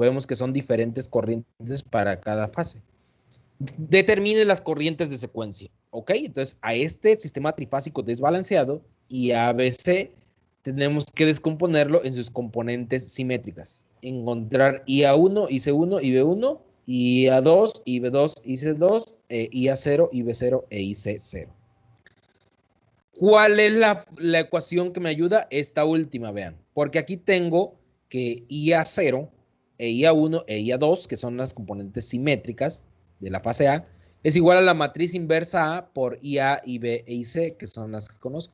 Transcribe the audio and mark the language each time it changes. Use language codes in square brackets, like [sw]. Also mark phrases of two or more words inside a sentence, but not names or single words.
[es] Vemos que son diferentes corrientes para cada fase. Determine las corrientes de secuencia. ¿Ok? Entonces, a este sistema trifásico desbalanceado y a ABC tenemos que descomponerlo en sus componentes simétricas. Encontrar IA1, IC1 y B1, IA2, IB2, IC2, IA0, IB0 e IC0. ¿Cuál es la ecuación que me ayuda? Esta última, vean. Porque aquí tengo que IA0 e IA1 e IA2, que son las componentes simétricas de la fase A, es igual a la matriz inversa A por IA, IB e IC, que son las que conozco.